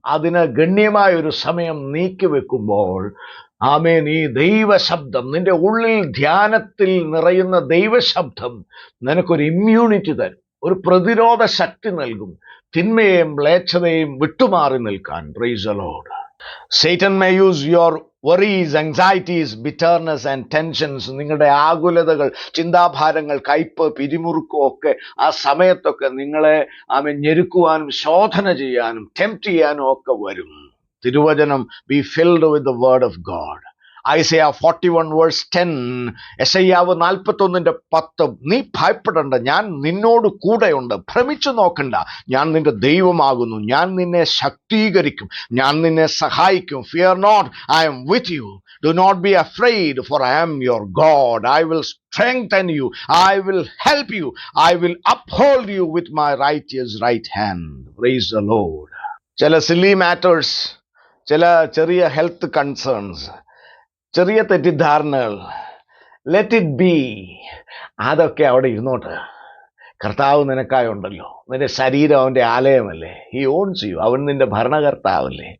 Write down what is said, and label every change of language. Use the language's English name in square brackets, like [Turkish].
[Malayalam] അതിന് ഗണ്യമായൊരു സമയം നീക്കിവെക്കുമ്പോൾ ആമേൻ, ഈ ദൈവശബ്ദം നിന്റെ ഉള്ളിൽ ധ്യാനത്തിൽ നിറയുന്ന ദൈവശബ്ദം നിനക്കൊരു ഇമ്മ്യൂണിറ്റി തരും, ഒരു പ്രതിരോധ ശക്തി നൽകും, തിന്മയെയും മ്ലേച്ഛതയെയും വിട്ടുമാറി നിൽക്കാൻ. [English] Praise the Lord. Satan may use your worries, anxieties, bitterness and tensions. [Malayalam] നിങ്ങളുടെ ആകുലതകൾ, ചിന്താഭാരങ്ങൾ, കയ്പ്, പിരിമുറുക്കം ഒക്കെ ആ സമയത്തൊക്കെ നിങ്ങളെ ഞെരുക്കുവാനും ശോധന ചെയ്യാനും ടെംപ്റ്റ് ചെയ്യാനും ഒക്കെ വരും. [English] തിരുവചനം, be filled with the word of God. [Malayalam] Isaiah 41 verse 10, യെശയ്യാവ് 41:10. നീ ഭയപ്പെടണ്ട, ഞാൻ നിന്നോട് കൂടെയുണ്ട്. ഭ്രമിച്ചു നോക്കണ്ട, ഞാൻ നിന്റെ ദൈവമാകുന്നു. ഞാൻ നിന്നെ ശക്തീകരിക്കും, ഞാൻ നിന്നെ സഹായിക്കും. [English] Fear not, I am with you. Do not be afraid, for I am your God. I will strengthen you. I will help you. I will uphold you with my righteous right hand. Praise the Lord. [Malayalam] ചില silly matters, ചില ചെറിയ health concerns, ചെറിയ തെറ്റിദ്ധാരണകൾ, [English] Let it be. [Malayalam] അതൊക്കെ അവിടെ ഇരുന്നോട്ട്. കർത്താവ് നിനക്കായി ഉണ്ടല്ലോ. നിന്റെ ശരീരം അവൻ്റെ ആലയമല്ലേ. [English] He owns you. [Malayalam] അവൻ നിന്റെ ഭരണകർത്താവല്ലേ.